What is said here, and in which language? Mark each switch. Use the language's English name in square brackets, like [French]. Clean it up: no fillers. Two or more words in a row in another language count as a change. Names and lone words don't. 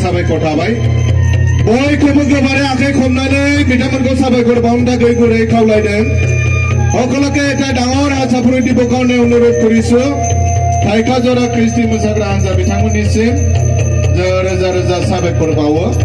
[Bodo] पठाबाय बयखौबो गोबारै आखाइ खबनानै बिथांमोनखौ साबायखर बावनो थाखाय गुरै खावलायदों [Assamese] সকলোকে এটা ডাঙৰ হাতচাপৰি দিবৰ কাৰণে অনুৰোধ কৰিছো [Bodo] थाइखाजरा ख्रिस्टि मोसाग्रा हान्जा बिथांमोननिसिम रोजा रोजा साबायखर बावो